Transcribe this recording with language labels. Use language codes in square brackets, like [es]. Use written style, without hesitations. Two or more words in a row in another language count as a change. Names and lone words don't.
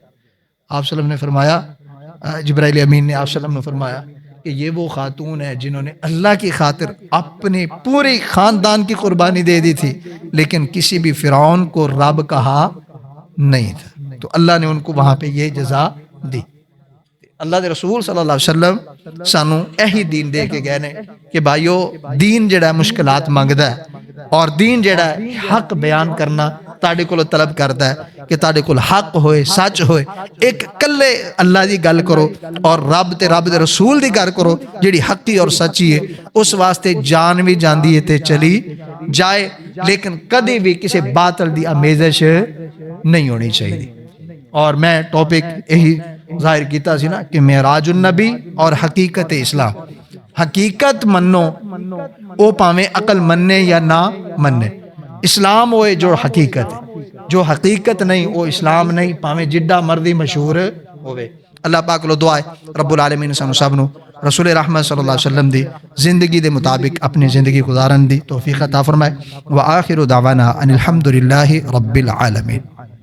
[ur] آپ صلعم نے فرمایا، جبرائیل امین نے آپ صلعم نے فرمایا کہ یہ وہ خاتون ہے جنہوں نے اللہ کی خاطر اپنے پورے خاندان کی قربانی دے دی تھی، لیکن کسی بھی فرعون کو رب کہا نہیں تھا. تو اللہ نے ان کو وہاں پہ یہ جزا دی. [pa] اللہ کے رسول [ar] صلى الله عليه وسلم [pa] ساہنوں یہی دین دے کے گئے نے کہ بھائیو دین جیہڑا مشکلات منگدا ہے اور دین جیہڑا حق بیان کرنا تاڈے کول طلب کرتا ہے کہ تاڈے کول حق ہوئے، سچ ہوئے. ایک کلے اللہ کی گل کرو اور رب تے رسول کی گل کرو جیہڑی حقی اور سچی ہے. [ur] اس واسطے جان بھی جاتی ہے تے چلی جائے، لیکن کبھی بھی کسی باطل کی آمیزش نہیں ہونی چاہیے. [pa] اور میں ٹاپک یہی ظاہر کیا سی نا کہ معراج النبی اور حقیقت اسلام. حقیقت منو وہ بھاویں عقل منے یا نہ منے، اسلام ہوئے جو حقیقت ہے، جو حقیقت نہیں وہ اسلام نہیں، بھاویں جڈا مرضی مشہور ہووے. اللہ پاک لو دعا ہے [ar] رب العالمين [pa] ساہنوں سب نوں رسول رحمت [ar] صلى الله عليه وسلم [pa] دی زندگی دے مطابق اپنی زندگی گزارن دی توفیق عطا فرمائے. [ar] وآخر دعوانا أن الحمد لله رب العالمين.